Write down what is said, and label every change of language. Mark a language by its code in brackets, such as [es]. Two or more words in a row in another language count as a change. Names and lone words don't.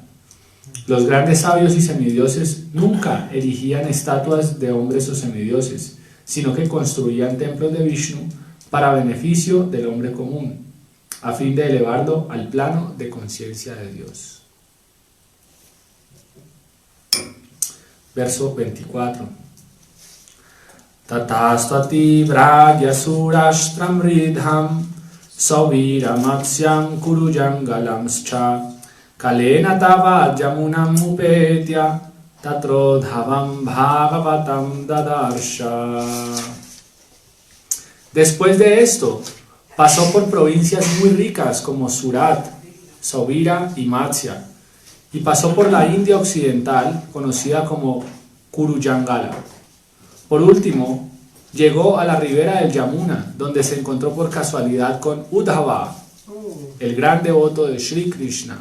[es] Los grandes sabios y semidioses nunca erigían estatuas de hombres o semidioses, sino que construían templos de Vishnu para beneficio del hombre común, a fin de elevarlo al plano de conciencia de Dios. Verso 24. [sa] Tatastati vragya surashtram ridham Sauvira matsyam kurujangalamscha kalena tava jamunam upetya tatrodhavam bhagavatam dadarsha. [es] Después de esto, pasó por provincias muy ricas como Surat, Sauvira y Matsya, y pasó por la India occidental, conocida como Kurujangala. Por último, llegó a la ribera del Yamuna, donde se encontró por casualidad con Uddhava, el gran devoto de Sri Krishna.